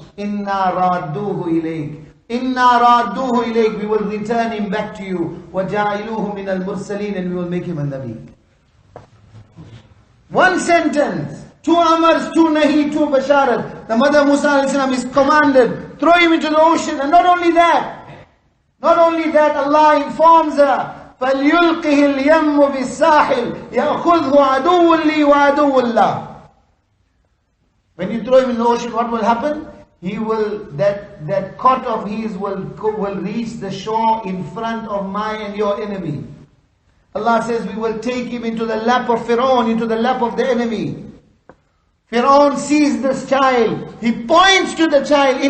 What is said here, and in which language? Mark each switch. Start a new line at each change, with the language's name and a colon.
Arabic: إِنَّا رَادُّوهُ إِلَيْكَ. إِنَّا رَادُّوهُ إِلَيْكَ.
English: We will return him back to you.
Arabic: وَجَعِلُوهُ مِنَ الْمُرْسَلِينَ.
English: And we will make him a Nabi. One sentence. 2 amars, 2 nahi, 2 basharat. The mother Musa alayhi salam is commanded, throw him into the ocean. And not only that, Allah informs her,
Arabic: فَلْيُلْقِهِ الْيَمُّ بِالسَّاحِلِ يَأْخُذْهُ عَدُوٌ لِي وَعَدُوٌ اللَّهِ.
English: When you throw him in the ocean, what will happen? He will, that cot of his will reach the shore in front of my and your enemy. Allah says we will take him into the lap of Fir'aun, into the lap of the enemy. Fir'aun sees this child. He points to the child.